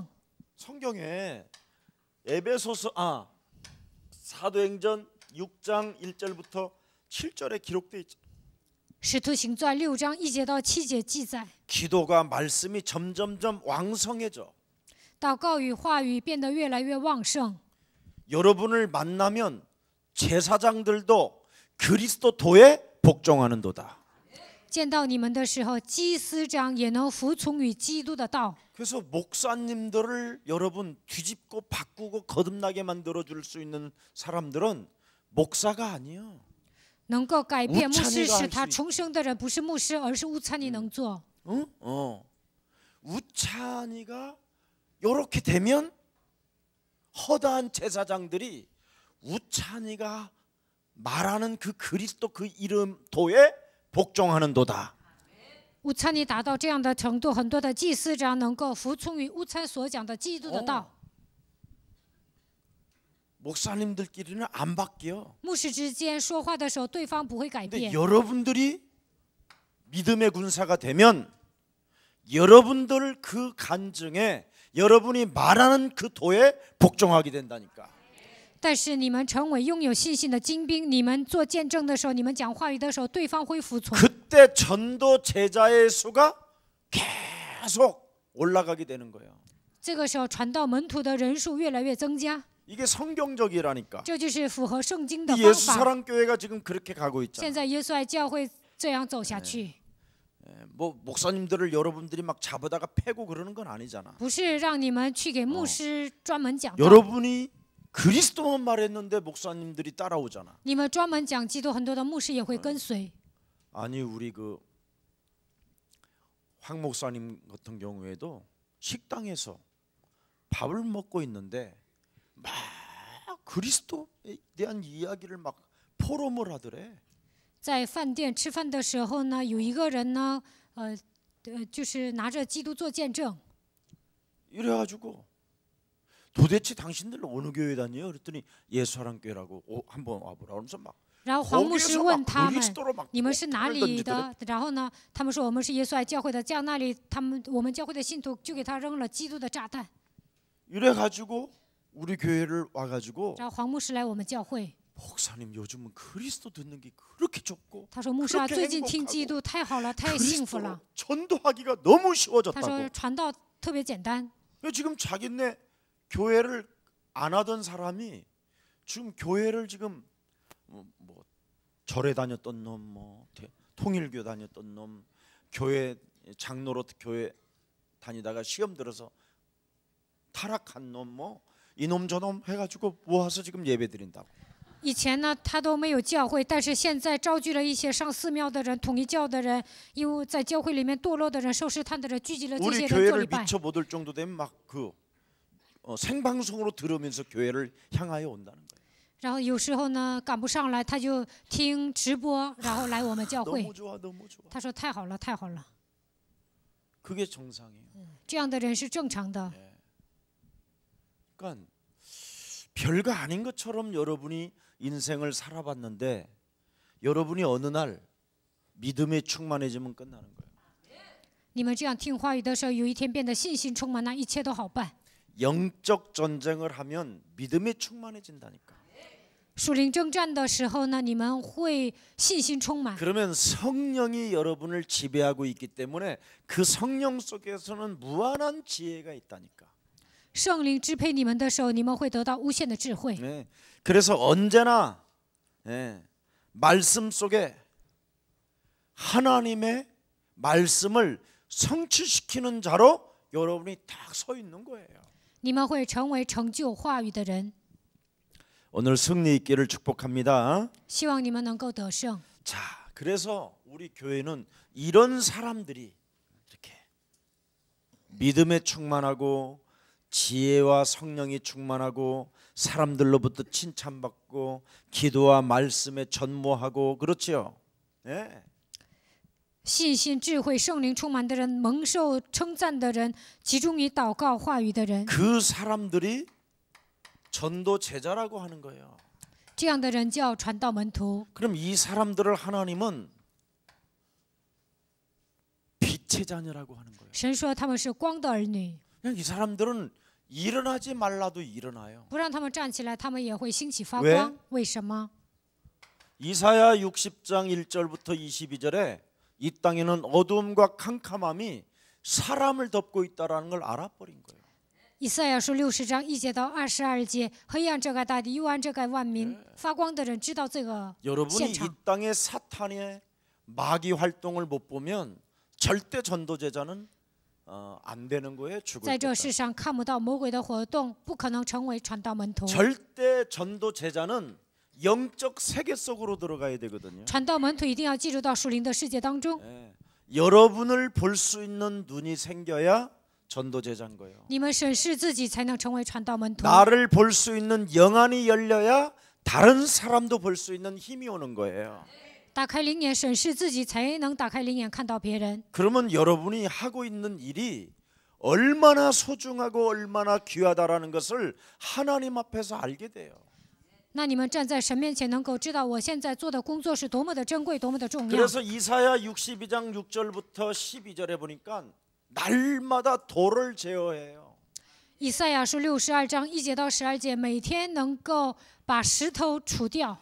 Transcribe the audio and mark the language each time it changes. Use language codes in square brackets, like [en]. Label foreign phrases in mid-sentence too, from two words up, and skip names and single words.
[ko] 성경에 사도행전 6장 1절부터 7절에 기록돼 있죠. [zh] 使徒行传6章1节到7节记载， [ko] 기도가 말씀이 점점점 왕성해져. [zh] 祷告与话语变得越来越旺盛。 [ko] 여러분을 만나면 제사장들도 그리스도도에 복종하는도다. [zh] 见到你们的时候，祭司长也能服从于基督的道。 [ko] 그래서 목사님들을 여러분 뒤집고 바꾸고 거듭나게 만들어 줄 수 있는 사람들은 목사가 아니에요. [zh] 能够改变牧师 [ko] 우찬이가 할 [zh] 使他 [ko] 수 [zh] 重生的人，不是牧师，而是乌参尼能做。 [ko] 우찬이가 이렇게 되면 허다한 제사장들이 우찬이가 말하는 그 그리스도 그 이름도에 복종하는도다. [zh] 乌参尼达到这样的程度，很多的祭司长能够服从于乌参所讲的基督的道。 [ko] 목사님들끼리는 안 바뀌어. [zh] 牧师之间说话的时候，对方不会改 [ko] 근데 [zh] 变。 [ko] 여러분들이 믿음의 군사가 되면 여러분들 그 간증에 여러분이 말하는 그 도에 복종하게 된다니까. [zh] 但是你们成为拥有信心的精兵，你们做见证的时候，你们讲话语的时候，对方会服从。 [ko] 그때 전도 제자의 수가 계속 올라가게 되는 거예요. [zh] 这个时候，传道门徒的人数越来越增加， [ko] 이게 성경적이라니까. [zh] 这就是符合圣经的 [ko] 이 [zh] 方 [ko] 예수 [zh] 法。 [ko] 사랑교회가 지금 그렇게 가고 [zh] 现 [ko] 있잖아. [zh] 在耶稣爱教会这样走下去， [ko] 뭐 목사님들을 여러분들이 막 잡아다가 패고 그러는 건 아니잖아. [zh] 不是让你们去给牧师专门讲道， [ko] 여러분이 그리스도만 말했는데 목사님들이 따라오잖아. [zh] 你们专门讲基督，很多的牧师也会跟随。 [ko] 아니 우리 그 황 목사님 같은 경우에도 식당에서 밥을 먹고 있는데 막 그리스도에 대한 이야기를 막 포럼을 하더래. [zh] 在饭店吃饭的时候呢，有一个人呢，就是拿着基督做见证。 [ko] 이래가지고 도대체 당신들 어느 교회 다녀요? 그랬더니 예수사랑교회라고 한번 와보라. 그러면서 막 [zh] 然后黄牧师问他们 [ko] 그리스도로 막 [zh] 你们是哪 [ko] 폭탄을 [zh] 里 [ko] 던지더래. [zh] 的？然后呢，他们说我们是耶稣爱教会的。这样那里我们教会的信徒就给他扔了基督的炸弹。 [ko] 이래가지고 우리 교회를 와가지고 [zh] 然后黄牧师来我们教会， [ko] 목사님 요즘은 그리스도 듣는 게 그렇게 좋고 [zh] 他说牧师啊， [ko] 그렇게 [zh] 最近听 [ko] 행복하고 [zh] 基督太好了，太幸福 [ko] 그리스도로 [zh] 了。 [ko] 전도하기가 너무 [zh] 他 [ko] 쉬워졌다고. [zh] 说传道特别简单。 [ko] 지금 자기네 교회를 안 하던 사람이 지금 교회를 지금 뭐 절에 다녔던 놈, 뭐 통일교 다녔던 놈, 교회 장로로 교회 다니다가 시험 들어서 타락한 놈, 뭐 이놈 저놈 해가지고 모아서 지금 예배드린다고. [zh] 以前呢，他都没有教会，但是现在招聚了一些上寺庙的人、统一教的人，因为在教会里面堕落的人、受试探的人，聚集了这 [ko] 우리 [zh] 些人做 [ko] 교회를 [zh] 礼拜。 [ko] 미쳐 못 올 정도 되면 막 그 생방송으로 들으면서 교회를 향하여 온다는 거예요. [zh] 然后有时候呢赶不上来，他就听直播，然后来我们教会。 [ko] 너무 좋아, 너무 좋아. [zh] 他说太好了，太好了， [ko] 그게 정상이에요. [zh] 这样的人是正常的。 [ko] 그러니까 별거 아닌 것처럼 여러분이 인생을 살아봤는데 여러분이 어느 날 믿음에 충만해지면 끝나는 거예요. [zh] 你们这样听话语的时候，有一天变得信心充满，那一切都好办。 [ko] 영적 전쟁을 하면 믿음에 충만해진다니까. [zh] 属灵征战的时候呢，你们会信心充满。 [ko] 그러면 성령이 여러분을 지배하고 있기 때문에 그 성령 속에서는 무한한 지혜가 있다니까. [zh] 圣灵支配你们的时候，你们会得到无限的智慧。 [ko] 네. 그래서 언제나 말씀 속에 하나님의 말씀을 성취시키는 자로 여러분이 딱 서 있는 거예요. [zh] 你们会成为成就话语的人。 [ko] 오늘 승리 있기를 축복합니다. [zh] 希望你们能够得胜。 [ko] 자, 그래서 우리 교회는 이런 사람들이 이렇게 믿음에 충만하고 지혜와 성령이 충만하고 사람들로부터 칭찬받고 기도와 말씀에 전무하고 그렇지요. 네. [zh] 信心、智慧、圣灵充满的人，蒙受称赞的人，集中于祷告话语的人， [ko] 그 사람들이 전도 제자라고 하는 거예요. [zh] 这样的人叫传道门徒。 [ko] 그럼 이 사람들을 하나님은 빛의 자녀라고 하는 거예요. [zh] 神说他们是光的儿女， [ko] 그냥 이 사람들은 일어나지 말라도 일어나요. [zh] 不让他们站起来，他们也会兴起发 [ko] 왜 [zh] 光。为什么？ [ko] 이사야 60장 1절부터 22절에 이 땅에는 어두움과 캄캄함이 사람을 덮고 있다라는 걸 알아버린 거예요. [zh] 以赛亚书60章1节到22节，黑暗遮盖大地，幽暗遮盖万民。发光的人知道这个 [ko] 여러분이 [zh] 现 [ko] 이 [zh] 场。 [ko] 땅에 사탄의 마귀 활동을 못 보면 절대 전도 제자는 안 되는 거예요. 죽을 [zh] 在这 [ko] 때까지. [zh] 世上看不到魔鬼的活动，不可能成为传道门徒。 [ko] 절대 전도 제자는 영적 세계 속으로 들어가야 되거든요. [zh] 传道门徒一定要进入到属灵的世界当中。 [ko] 여러분을 볼 수 있는 눈이 생겨야 전도 제자인 거예요. [zh] 你们审视自己，才能成为传道门徒。 [ko] 나를 볼 수 있는 영안이 열려야 다른 사람도 볼 수 있는 힘이 오는 거예요. [zh] 打开灵眼，审视自己，才能打开灵眼看到别人。 [ko] 그러면 여러분이 하고 있는 일이 얼마나 소중하고 얼마나 귀하다라는 것을 하나님 앞에서 알게 돼요. [zh] 那你们站在神面前，能够知道我现在做的工作是多么的珍贵，多么的重要。 [ko] 그래서 이사야 62장 6절부터 12절에 보니까 날마다 돌을 제어해요. [zh] 以赛亚书62章1节到12节，每天能够把石头除掉。